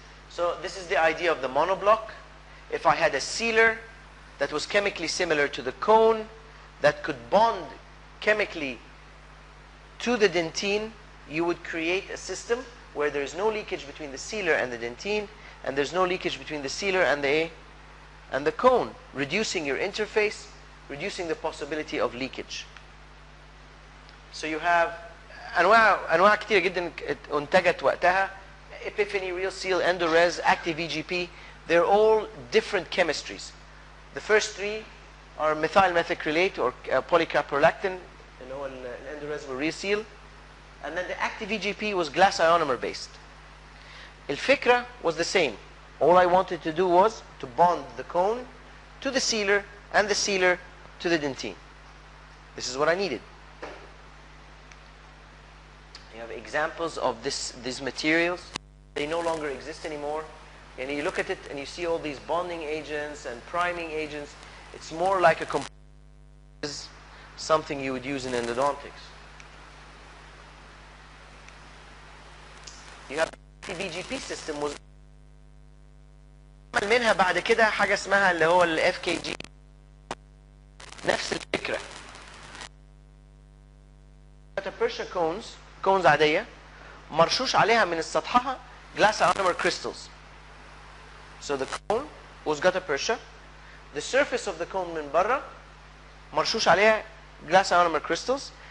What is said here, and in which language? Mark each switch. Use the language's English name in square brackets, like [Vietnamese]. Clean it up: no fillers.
[English] So this is the idea of the monoblock. If I had a sealer that was chemically similar to the cone, that could bond chemically to the dentine, you would create a system where there is no leakage between the sealer and the dentine, and there's no leakage between the sealer and the cone, reducing your interface, reducing the possibility of leakage. So you have [Arabic] أنواع كتير جدا انتجت وقتها. [English] Epiphany, Real Seal, Endorez, Active EGP, they're all different chemistries. The first three are methyl methacrylate or polycaprolactin, you know, and Endorez were Real Seal, and then the Active EGP was glass ionomer based. الفكرة was the same. All I wanted to do was to bond the cone to the sealer and the sealer to the dentine. This is what I needed. You have examples of these materials. They no longer exist anymore. And you look at it and you see all these bonding agents and priming agents. It's more like something you would use in endodontics. You have the BGP system was [Arabic] منها بعد كده حاجة اسمها اللي هو ال FKG. نفس الفكرة. Gutta-percha cones عادية مرشوش عليها من سطحها glass ionomer crystals. [English] So the cone was gutta-percha. The surface of the cone [Arabic] من برا مرشوش عليها [English] glass ionomer crystals.